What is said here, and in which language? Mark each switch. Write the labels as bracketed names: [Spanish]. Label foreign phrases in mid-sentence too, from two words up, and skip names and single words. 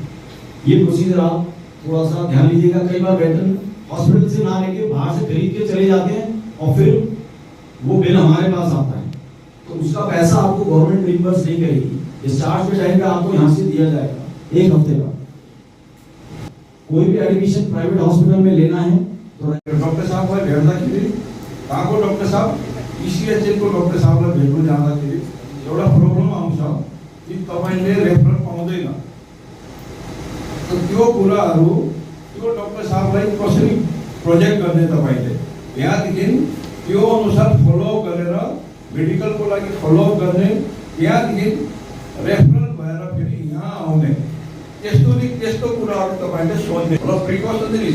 [Hindi] ये प्रोसीजर आप थोड़ा सा ध्यान लीजिएगा। कई बार [English] veteran hospital [Hindi] से ना लेके बाहर से खरीद के चले जाते हैं और फिर वो बिल हमारे पास आता है, तो उसका पैसा आपको [English] government reimburse [Hindi] नहीं करेगी। डिस्चार्ज के टाइम पे आपको यहाँ से दिया जाएगा एक हफ्ते का। कोई भी [English] admission private hospital [Hindi] में लेना है तो [Nepali] डॉक्टर साहब का भेट्दाखेरि कहाँको डॉक्टर साहब इसिएचएल को डॉक्टर साहबलाई भेट्नु जाँदाखेरि एउटा प्रब्लम आउँछ कि तपाईले रेफरल पाउँदैन। त्यो कुराहरू त्यो डॉक्टर साहबलाई कसरी प्रोजेक्ट गर्ने तपाईले, त्यहाँदेखि त्यो अनुसार फलोअप गरेर मेडिकलको लागि फलोअप गर्ने, त्यहाँदेखि रेफरल भएर फेरि यहाँ आउने, त्यस्तो कुराहरू तपाईले सोच्ने र प्रिकसनरी।